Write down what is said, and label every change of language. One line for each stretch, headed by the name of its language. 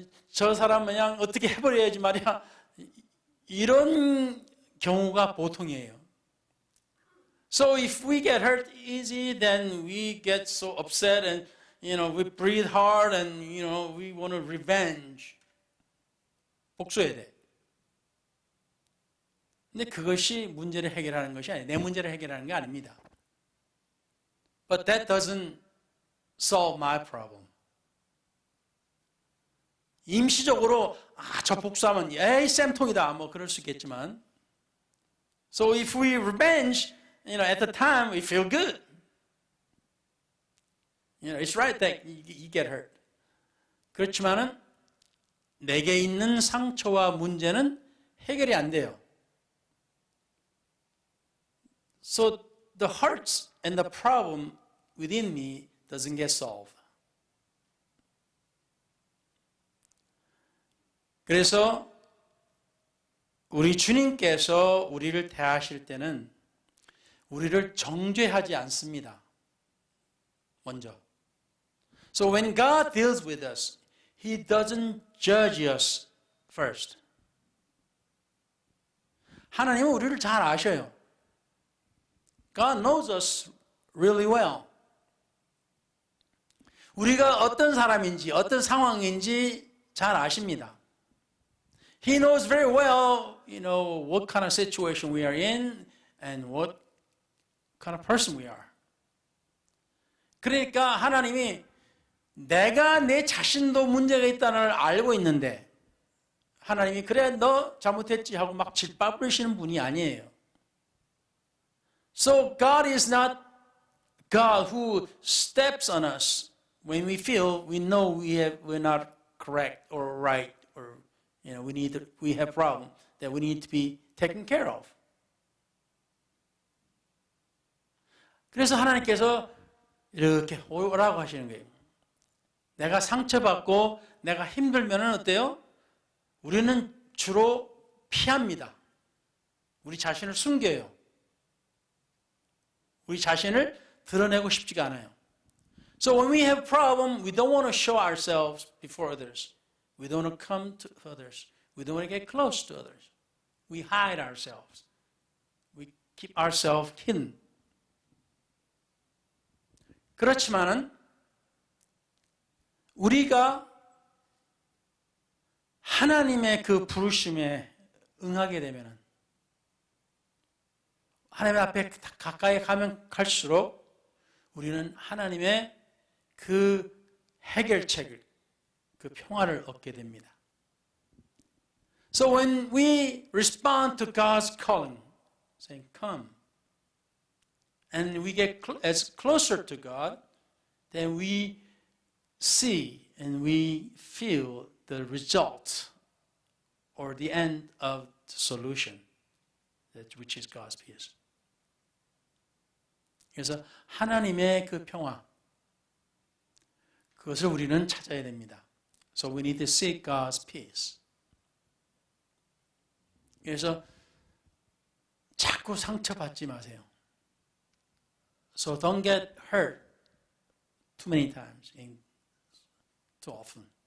Korean: 저 사람 그냥 어떻게 해버려야지 말이야. 이런 경우가 보통이에요.
English: So if we get hurt easy, then we get so upset and we breathe hard and we want to revenge.
Korean: 복수해야 돼. 근데 그것이 문제를 해결하는 것이 아니에요. 내 문제를 해결하는 게 아닙니다.
English: But that doesn't solve my problem.
Korean: 임시적으로 저 복수하면 에이 쌤통이다 뭐 그럴 수 있겠지만
English: So if we revenge, at the time we feel good. It's right that you get hurt.
Korean: 그렇지만은 내게 있는 상처와 문제는 해결이 안 돼요.
English: So the hurts and the problem within me doesn't get solved.
Korean: 그래서 우리 주님께서 우리를 대하실 때는 우리를 정죄하지 않습니다. 먼저.
English: So when God deals with us, He doesn't judge us first.
Korean: 하나님은 우리를 잘 아셔요.
English: God knows us really well.
Korean: 우리가 어떤 사람인지, 어떤 상황인지 잘 아십니다.
English: He knows very well, what kind of situation we are in and what kind of person we are.
Korean: 그러니까 하나님이 내가 내 자신도 문제가 있다는 걸 알고 있는데 하나님이 그래 너 잘못했지 하고 막 짓밟으시는 분이 아니에요.
English: So God is not God who steps on us when we feel we know we're not correct or right or we have problem that we need to be taken care of.
Korean: 그래서 하나님께서 이렇게 오라고 하시는 거예요. 내가 상처받고 내가 힘들면은 어때요? 우리는 주로 피합니다. 우리 자신을 숨겨요. 우리 자신을 드러내고 싶지가 않아요.
English: So when we have problem, we don't want to show ourselves before others. We don't want to come to others. We don't want to get close to others. We hide ourselves. We keep ourselves hidden.
Korean: 그렇지만은 우리가 하나님의 그 부르심에 응하게 되면은 하나님 앞에 가까이 가면 갈수록 우리는 하나님의 그 해결책을, 그 평화를 얻게 됩니다.
English: So when we respond to God's calling, saying, come, and we get as closer to God, then we see and we feel the result or the end of the solution, which is God's peace.
Korean: 그래서 하나님의 그 평화, 그것을 우리는 찾아야 됩니다.
English: So we need to seek God's peace.
Korean: 그래서 자꾸 상처받지 마세요.
English: So don't get hurt too many times, too often.